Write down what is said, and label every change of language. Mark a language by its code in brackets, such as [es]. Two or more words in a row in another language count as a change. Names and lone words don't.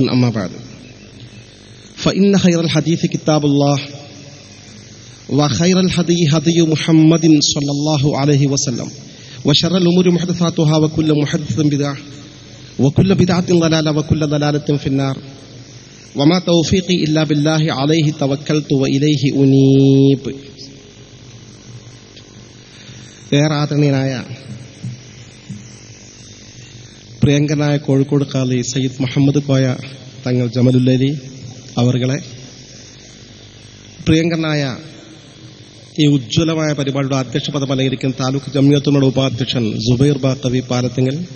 [ar] أما بعد فإن خير الحديث كتاب الله وخير الهدي هدي محمد صلى الله عليه وسلم وشر الأمور محدثاتها وكل محدثة بدعة وكل بدعة ضلالة وكل ضلالة في النار وما توفيقي إلا بالله عليه توكلت وإليه أنيب. [ml] ഏറാദരണീയനായ പ്രിയങ്കരനായ കോഴിക്കോട് ഖാലി സയ്യിദ് മുഹമ്മദ് കോയ തങ്ങൾ ജമലുല്ലൈലി അവർകളെ, പ്രിയങ്കരനായ ഈ ഉജ്ജ്വലമായ പരിപാടിയുടെ അധ്യക്ഷ പദം അലങ്കരിക്കുന്ന താലൂക്ക് ജംഇയ്യത്തുകളുടെ ഉപാധ്യക്ഷൻ സുബൈർ ബാക്കവി പാലത്തിങ്ങൽ,